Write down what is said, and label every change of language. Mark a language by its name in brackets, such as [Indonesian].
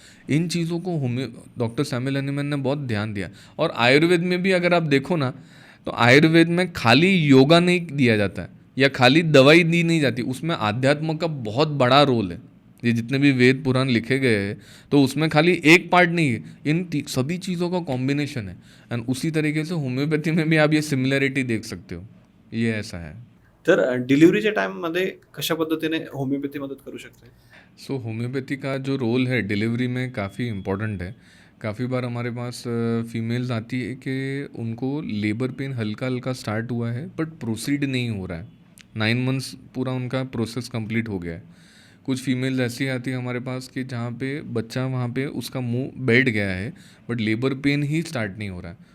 [Hindi] इन चीज़ों को homeo doctor Samuel Hahnemann ने बहुत ध्यान दिया। और आयुर्वेद में भी अगर आप देखो ना, तो आयुर्वेद में खाली योगा नहीं दिया जाता है या खाली दवाई दी नहीं जाती, उसमें आध्यात्म का बहुत बड़ा रोल है। ये जितने भी वेद पुराण लिखे गए हैं, तो उसमें खाली एक पार्ट नहीं है, इन सभी चीज़ों का कॉम्बिनेशन है। एंड उसी तरीके से होम्योपैथी में भी आप ये सिमिलरिटी देख सकते हो, ये ऐसा है। [Marathi] तर डिलिव्हरीच्या टाइममध्ये कशा पद्धतीने होमिओपॅथी मदत करू शकते? [Hindi] सो होम्योपैथी का जो रोल है डिलीवरी में काफ़ी इम्पोर्टेंट है। काफ़ी बार हमारे पास फीमेल्स आती है कि उनको लेबर पेन हल्का हल्का स्टार्ट हुआ है बट प्रोसीड नहीं हो रहा है, 9 मंथ्स पूरा उनका प्रोसेस कंप्लीट हो गया है। कुछ फीमेल्स ऐसी आती है हमारे पास कि जहाँ पे बच्चा वहाँ पे उसका मुंह बैठ गया है but labour pain he start नहीं हो रहा है।